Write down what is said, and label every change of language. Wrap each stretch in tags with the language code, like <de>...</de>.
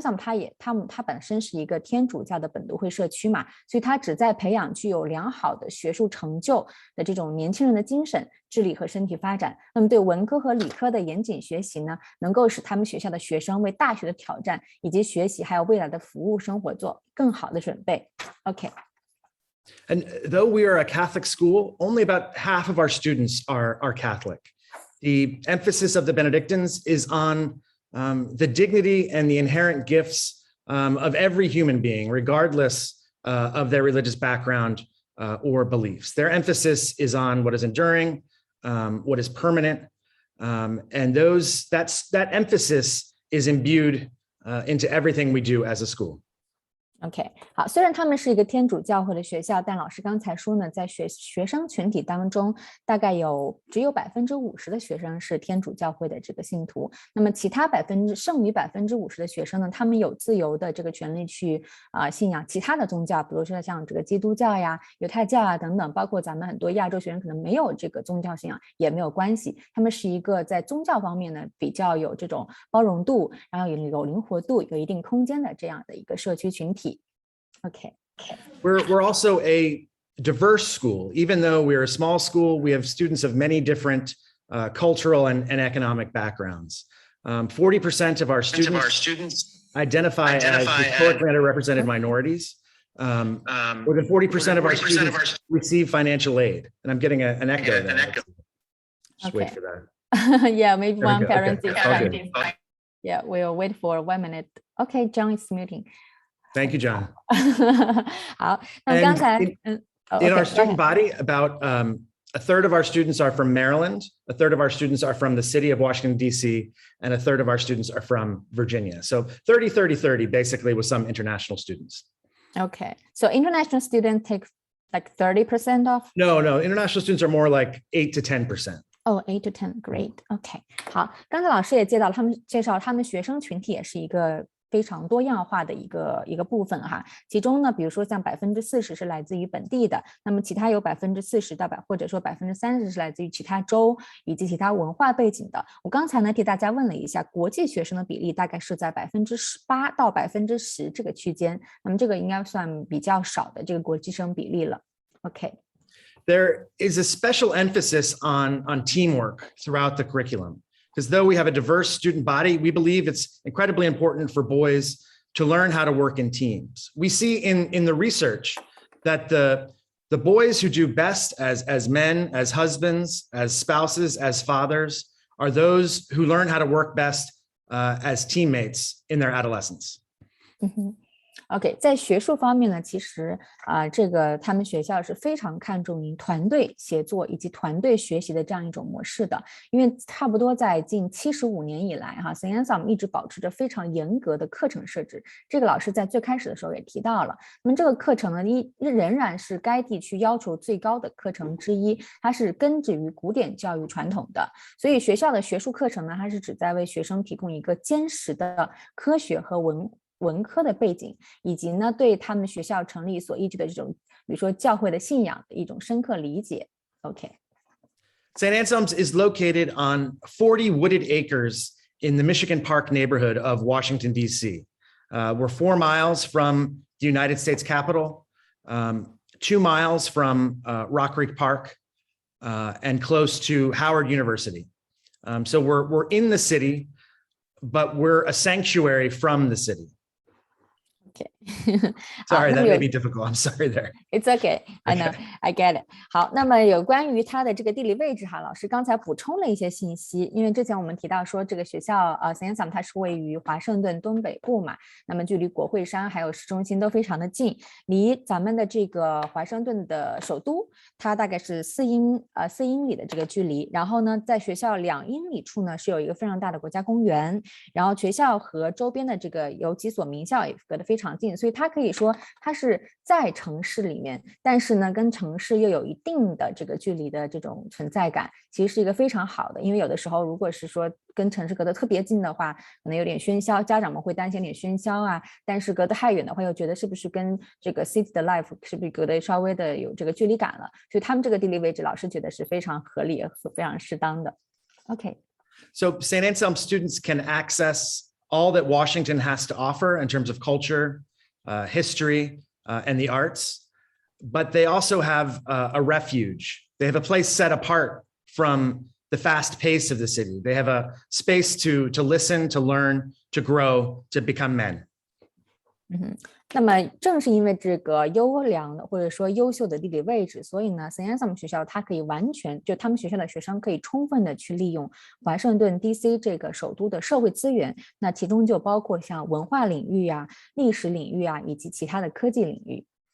<zh>Anselm 它本身是一个天主教的本笃会社区嘛，所以它旨在培养具有良好的学术成就的这种年轻人的精神、智力和身体发展。那么对文科和理科的严谨学习呢，能够使他们学校的学生为大学的挑战以及学习还有未来的服务生活做更好的准备。 OK。</zh> <en>And though we are a Catholic school, only about half of our students are Catholic. The emphasis of the Benedictines is on the dignity and the inherent gifts of every human being, regardless of their religious background or beliefs. Their emphasis is on what is enduring, what is permanent, and that emphasis is imbued into everything we do as a school.</en> <zh>OK， 好，虽然他们是一个天主教会的学校，但老师刚才说呢，在学生群体当中，大概只有50%的学生是天主教会的这个信徒。那么其他剩余50%的学生呢，他们有自由的这个权利去信仰其他的宗教，比如说像这个基督教呀、犹太教啊等等，包括咱们很多亚洲学生可能没有这个宗教信仰也没有关系。他们是一个在宗教方面呢比较有这种包容度，然后有灵活度、有一定空间的这样的一个社区群体。 Okay.</zh> <en>We're also a diverse school. Even though we're a small school, we have students of many different cultural and economic backgrounds. 40% of our students identify as historically underrepresented minorities. More than 40% of our students receive financial aid. And I'm getting an echo there. Just wait for that. Yeah, maybe one parent is Yeah, we'll wait for 1 minute. Okay, John is muting. Thank you, John.</en> <zh>好，那么刚才</zh> <en>in our student body, about a third of our students are from Maryland, a third of our students are from the city of Washington, D.C., and a third of our students are from Virginia. So 30, 30, 30, basically, with some international students. Okay, so international students take like 30% off? No, international students are more like 8 to 10%. Oh, 8 to 10, great.</en> <zh>OK， 好，刚才老师也介绍他们学生群体也是一个非常多样化的一个部分哈，其中呢，比如说像40%是来自于本地的，那么其他有40%到或者说30%是来自于其他州以及其他文化背景的。我刚才呢替大家问了一下，国际学生的比例大概是在18%到10%这个区间，那么这个应该算比较少的这个国际生比例了。</zh> <en>OK。There is a special emphasis on teamwork throughout the curriculum. Because though we have a diverse student body, we believe it's incredibly important for boys to learn how to work in teams. We see in the research that the boys who do best as men, as husbands, as spouses, as fathers, are those who learn how to work best as teammates in their adolescence.</en> <zh>OK， 在学术方面呢，其实这个他们学校是非常看重于团队协作以及团队学习的这样一种模式的，因为差不多在近75年以来，St. Anselm 一直保持着非常严格的课程设置。这个老师在最开始的时候也提到了，那么这个课程呢，仍然是该地区要求最高的课程之一，它是根植于古典教育传统的，所以学校的学术课程呢，它是旨在为学生提供一个坚实的科学和文科的背景，以及呢对他们学校成立所依据的这种，比如说教会的信仰的一种深刻理解。</zh> <en>St. Anselm's is located on 40 wooded acres in the Michigan Park neighborhood of Washington, D.C. We're 4 miles from the United States Capitol, 2 miles from Rock Creek Park, and close to Howard University. So we're in the city, but we're a sanctuary from the city.Sorry, that may be difficult. I'm sorry there. It's okay. I know. I get it.</en> <zh>好，那么有关于它的这个地理位置哈，老师刚才补充了一些信息，因为之前我们提到说这个学校St. Anselm 它是位于华盛顿东北部嘛，那么距离国会山还有市中心都非常的近，离咱们的这个华盛顿的首都，它大概是4英里的这个距离。然后呢，在学校2英里处呢是有一个非常大的国家公园，然后学校和周边的这个有几所名校也隔得非常近，所以它可以说它是在城市里面，但是呢跟城市又有一定的这个距离的这种存在感，其实是一个非常好的。因为有的时候如果是说跟城市隔得特别近的话，可能有点喧嚣，家长们会担心有点喧嚣啊，但是隔得太远的话又觉得是不是跟这个 city 的 life 是不是隔得稍微的有这个距离感了，所以他们这个地理位置老师觉得是非常合理和非常适当的。</zh> <en>So St. Anselm students can access all that Washington has to offer in terms of culture, history, and the arts, but they also have a refuge. They have a place set apart from the fast pace of the city. They have a space to listen, to learn, to grow, to become men.</en> <zh>那么正是因为这个优良的或者说优秀的地理位置，所以呢 St. Anselm 学校它可以完全就他们学校的学生可以充分的去利用华盛顿 DC 这个首都的社会资源，那其中就包括像文化领域啊、历史领域啊以及其他的科技领域。</zh>